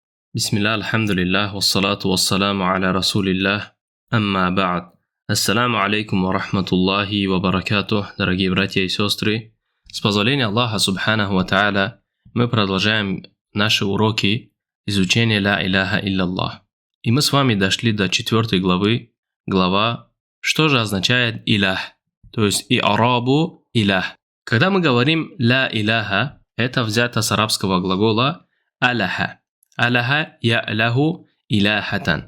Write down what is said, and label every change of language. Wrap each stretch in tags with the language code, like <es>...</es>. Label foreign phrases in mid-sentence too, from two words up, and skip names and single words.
<ar>بسم الله، الحمد لله، والصلاة والسلام على رسول الله، أما بعد. السلام عليكم ورحمة الله وبركاته,</ar> <ru>дорогие братья и сестры. С позволения Аллаха</ru> <ar>سبحانه وتعالى</ar> <ru>мы продолжаем наши уроки изучения</ru> <ar>لا إله إلا الله.</ar> <ru>И мы с вами дошли до 4 главы, глава «Что же означает илях?» То есть</ru> <ar>إعراب إله.</ar> <ru>Когда мы говорим</ru> <ar>لا إله,</ar> <ru>это взято с арабского глагола аляха.</ru> <ar>أله يأله إلاهة.</ar>